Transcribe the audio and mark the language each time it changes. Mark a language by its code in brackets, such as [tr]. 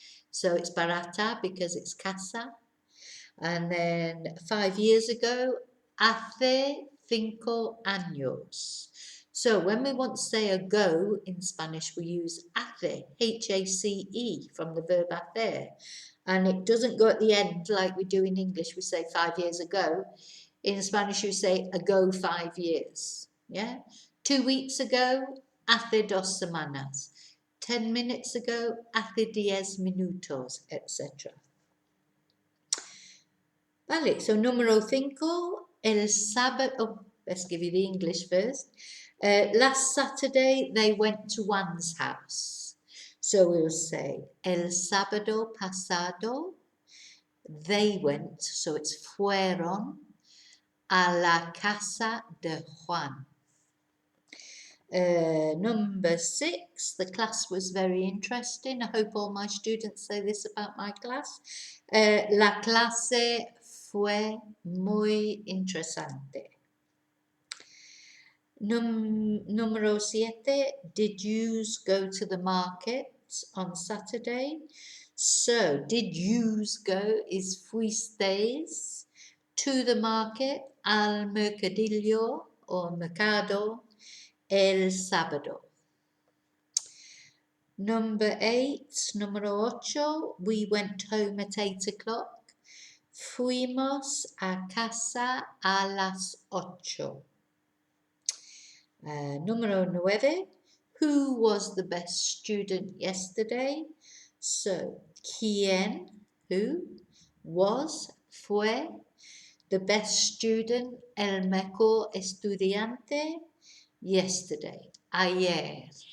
[en] So it's barata because it's casa. And then 5 years ago, [es] hace 5 años. [en] So when we want to say ago in Spanish, we use hace, H-A-C-E, from the verb hacer. And it doesn't go at the end like we do in English. We say 5 years ago. In Spanish, you say ago 5 years. Yeah. 2 weeks ago, [es] hace 2 semanas. [en] 10 minutes ago, [es] hace 10 minutos, [en] etc. Vale, so [es] número 5, el sábado, [en] oh, let's give you the English first. Last Saturday, they went to Juan's house. So we'll say, [es] el sábado pasado, [en] they went, so it's fueron, [es] a la casa de Juan. [en] Number 6, the class was very interesting. I hope all my students say this about my class. [es] La clase fue muy interesante. Número 7, [en] did yous go to the market on Saturday? So, did yous go is fuisteis to the market, [es] al mercadillo [en] or mercado, [es] el sábado. [en] Number 8, [es] número 8, [en] we went home at 8 o'clock. [es] Fuimos a casa a las 8. Número 9, [en] who was the best student yesterday? So, [es] ¿quién, [en] who, was, [es] fue, [en] the best student, [es] el mejor estudiante, [en] yesterday, [es] ayer.